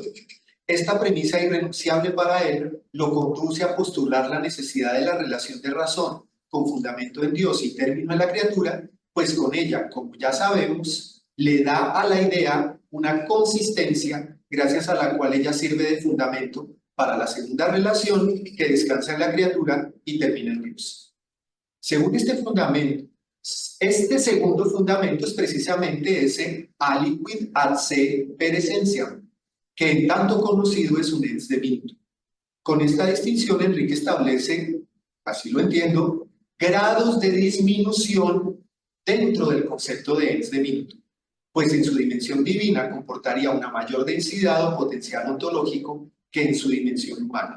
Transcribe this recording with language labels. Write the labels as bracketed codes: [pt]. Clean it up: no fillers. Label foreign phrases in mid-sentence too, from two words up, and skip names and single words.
[es] Esta premisa irrenunciable para él lo conduce a postular la necesidad de la relación de razón con fundamento en Dios y término en la criatura, pues con ella, como ya sabemos, le da a la idea una consistencia gracias a la cual ella sirve de fundamento para la segunda relación que descansa en la criatura y termina en Dios. Según este fundamento, este segundo fundamento es precisamente ese [la] aliquid ad se per essentiam, [es] que en tanto conocido es un [la] ens diminutum. [es] Con esta distinción, Enrique establece, así lo entiendo, grados de disminución dentro del concepto de [la] ens diminutum, [es] pues en su dimensión divina comportaría una mayor densidad o potencial ontológico que en su dimensión humana.